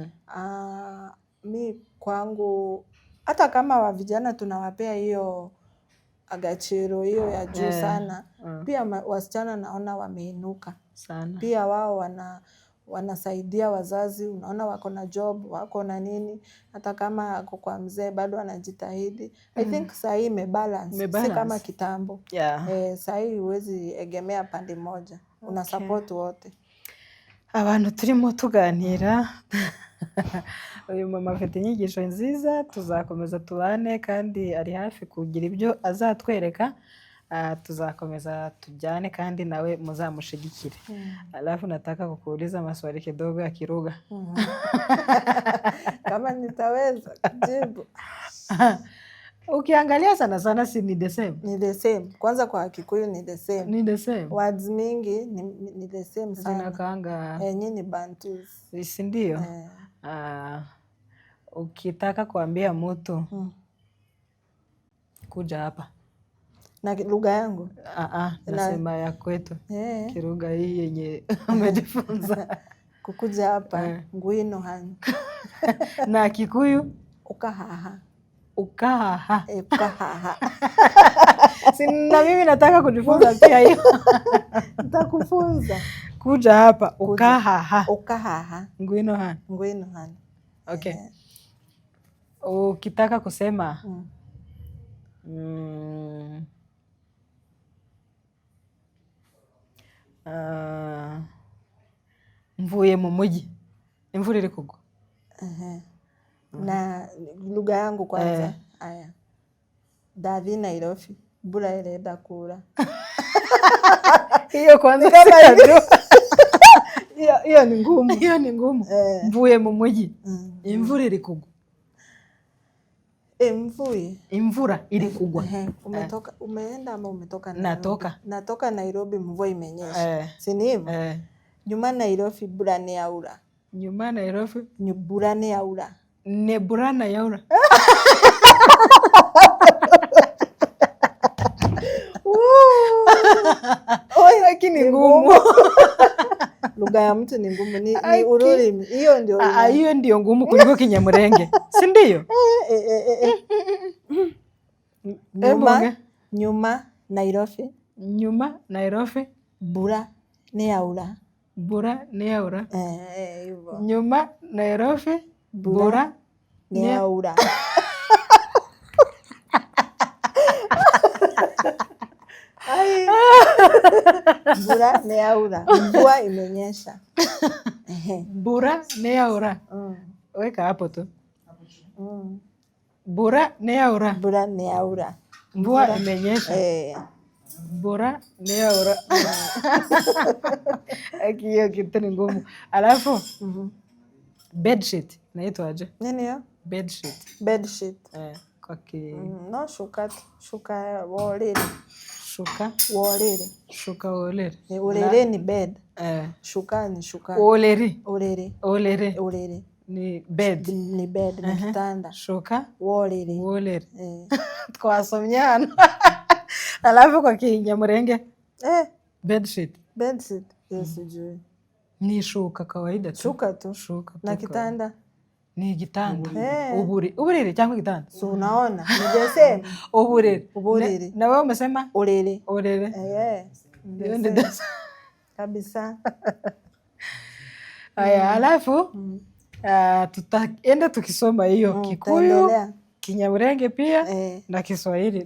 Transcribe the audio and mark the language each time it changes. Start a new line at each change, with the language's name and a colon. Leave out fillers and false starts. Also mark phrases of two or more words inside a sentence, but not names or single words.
Swahili: Mi kwangu, hata kama wa vijana tunawapea hiyo agachiro, hiyo ya juu sana. Pia wasichana naona wameinuka sana. Pia wao wanasaidia wazazi, unaona wako na job, wako na nini. Hata kama ako kwa mzee bado anajitahidi.
English: I think
Swahili: saa hii imebalance. Si kama kitambo. Saa hii huwezi egemea pande moja. Una support wote.
Kinyarwanda: Abantu turimo tuganira uyu mama afite inyigisho nziza, tuzakomeza tubane kandi ari hafi kugira ibyo azatwereka. Tuzakomeza tujyane kandi nawe muzamushigikire.
Swahili: Alafu nataka kukuuliza maswali kidogo ya Kiruga. Kama nitaweza kujibu. Ukiangalia sana sana si ni
English: the same?
Swahili: Ni
English: the same.
Swahili: Kwanza kwa Kikuyu ni
English: the same.
Swahili: Ni
English: the same.
Swahili: Words mingi ni
English: the same
Swahili: sana. Zinakaanga. Nyinyi Bantus. Si ndio? Ukitaka kuambia mtu kuja hapa. Na lugha yangu? Nasema ya kwetu. Kiruga hii yenye umejifunza. Kukuja hapa,
Kinyarwanda: ngwino hani.
Swahili: Na Kikuyu?
Kikuyu: Ukahaha. Ukahaha. Ukahaha.
Swahili: Na mimi nataka kujifunza pia hiyo. Nitakufunza. Kuja hapa,
Kikuyu: ukahaha. Ukahaha.
Kinyarwanda: Ngwino hani. Ngwino hani.
Swahili: Okay. Ukitaka kusema
Kinyarwanda: mvuye mu mujyi, imvura iri kugwa.
Swahili: Na lugha yangu kwanza. Aya.
Kikuyu: Dathi Nairobi, bura irenda kura.
Swahili: Hiyo kwanza hiyo ni ngumu. Hiyo ni ngumu.
Kinyarwanda: Mvuye mu mujyi. Imvura iri kugwa. Imvura iri kugwa.
Swahili: Umeenda ama umetoka? Natoka Nairobi, mvua imenyesha. Si ni hivyo?
Kikuyu: Nyuma Nairobi bura ni yaura. Nyuma Nairobi ni bura ni yaura. Ne bura na yaura.
Swahili: Lakini ngumu. Lugha ya mtu ni ngumu, ni ururimi. Hiyo ndio ngumu kuliko Kinyamurenge. Si ndio?
Kikuyu: Nyuma Nairobi. Nyuma Nairobi bura ni yaura. Bura ni yaura.
Swahili: Hivyo.
Kikuyu: Nyuma Nairobi bura ni yaura. Bura ni yaura.
Swahili: Mvua imenyesha.
Kikuyu: Bura ni yaura.
Swahili: Weka hapo tu.
Kikuyu: Bura ni yaura. Bura ni yaura.
Swahili: Mvua imenyesha.
Kikuyu: Bura ni yaura.
Swahili: Hiyo kitu ni ngumu. Alafu bedsheet inaitwa aje? Nini hiyo? Bedsheet. Kwa
Kikuyu: no, shuka wolele. Shuka wolele.
Swahili: Olele ni bed. Shuka ni shuka. Olele ni bed. Ni bed, ni kitanda.
Kikuyu: Shuka wolele.
Kinyarwanda: Twasomyana.
Swahili: Alafu kwa Kinyamurenge bedsheet. Yes, sijui. Ni shuka kawaida tu. Shuka tu. Na kitanda ni gitanda.
Kinyarwanda: Uburiri cyangwa gitanda.
Swahili: So unaona? Nijesema uburiri. Na wewe umesema olele. Ndio ndio kabisa. Haya, alafu tutaenda tukisoma hiyo Kikuyu, Kinyamurenge pia na Kiswahili.